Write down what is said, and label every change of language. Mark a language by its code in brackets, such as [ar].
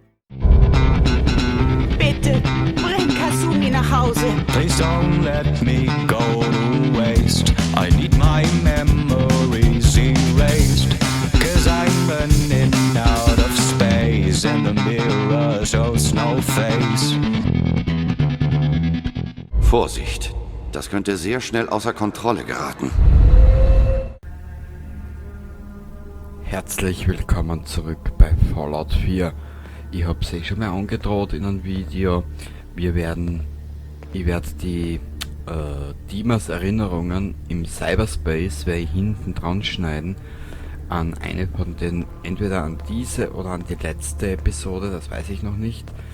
[de] Bitte, bring Kasumi nach Hause. [en] Please don't let me go to waste. I need my memories erased. Cause I'm running out of space and the mirror shows no face. [de] Vorsicht, das könnte sehr schnell außer Kontrolle geraten. Herzlich willkommen zurück bei Fallout 4. Ich habe es schon mal angedroht in einem Video. Ich werde die Dimas Erinnerungen im Cyberspace werde ich hinten dran schneiden an eine von den, entweder an diese oder an die letzte Episode, das weiß ich noch nicht.